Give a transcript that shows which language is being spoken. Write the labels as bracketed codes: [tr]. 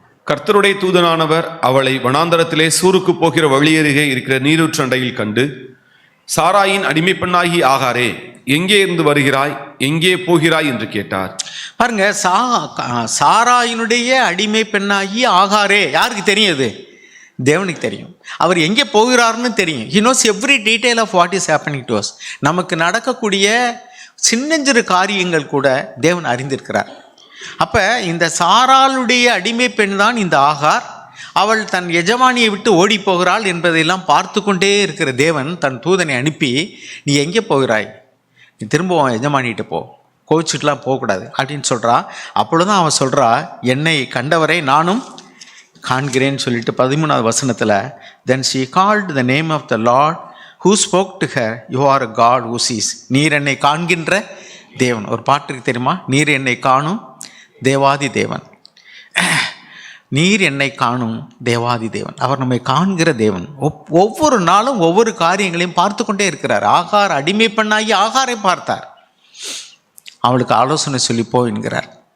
[ta] கர்த்தருடைய தூதனானவர் அவளை வனாந்தரத்திலே சூருக்கு போகிற வழியருகே இருக்கிற நீரூற்றண்டையில் கண்டு, சாராயின் அடிமை பெண்ணாகி ஆகாரே, எங்கே இருந்து வருகிறாய், எங்கே போகிறாய் என்று கேட்டார். பாருங்க, சாராயினுடைய அடிமை பெண்ணாகி ஆகாரே, யாருக்கு தெரியும்? அது தேவனுக்கு தெரியும். அவர் எங்கே போகிறார்னு தெரியும். [en] he knows every detail of what is happening to us. [ta] நமக்கு நடக்கக்கூடிய சின்னஞ்சிறு காரியங்கள் கூட தேவன் அறிந்திருக்கிறார். அப்போ இந்த சாராளுடைய அடிமை பெண் தான் இந்த ஆகார். அவள் தன் எஜமானியை விட்டு ஓடி போகிறாள் என்பதையெல்லாம் பார்த்து கொண்டே இருக்கிற தேவன் தன் தூதனை அனுப்பி, நீ எங்கே போகிறாய், நீ திரும்ப எஜமானிகிட்ட போ, கோவிச்சுட்டுலாம் போகக்கூடாது அப்படின்னு சொல்கிறா. அப்பொழுதுதான் அவன் சொல்கிறா, என்னை கண்டவரை நானும் காண்கிறேன்னு சொல்லிட்டு 13வது வசனத்தில், [en] then she called the name of the Lord who spoke to her, you are a God who sees. [ta] நீர் என்னை காண்கின்ற தேவன். ஒரு பாட்டுக்கு தெரியுமா, நீர் என்னை காணும் தேவாதி தேவன். நீர் என்னை காணும் தேவாதி தேவன். அவர் நம்மை காண்கிற தேவன். ஒவ்வொரு நாளும் ஒவ்வொரு காரியங்களையும் பார்த்து கொண்டே இருக்கிறார். ஆகார் அடிமை பெண்ணாகி ஆகாரை பார்த்தார். அவளுக்கு ஆலோசனை சொல்லி போ என்கிறார்.